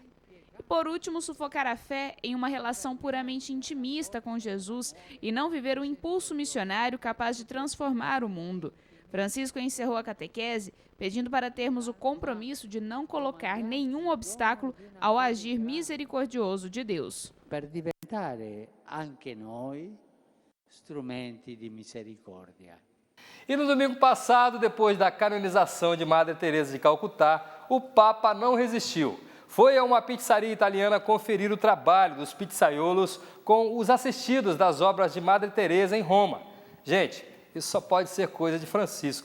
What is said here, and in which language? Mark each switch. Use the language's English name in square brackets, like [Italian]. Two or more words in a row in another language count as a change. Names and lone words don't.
[Portuguese] E por último, sufocar a fé em uma relação puramente intimista com Jesus e não viver um impulso missionário capaz de transformar o mundo. Francisco encerrou a catequese pedindo para termos o compromisso de não colocar nenhum obstáculo ao agir misericordioso de Deus. [Italian] Per diventare anche noi strumenti di misericordia. [Portuguese] E no domingo passado, depois da canonização de Madre Teresa de Calcutá, o Papa não resistiu. Foi a uma pizzaria italiana conferir o trabalho dos pizzaiolos com os assistidos das obras de Madre Teresa em Roma. Gente, isso só pode ser coisa de Francisco.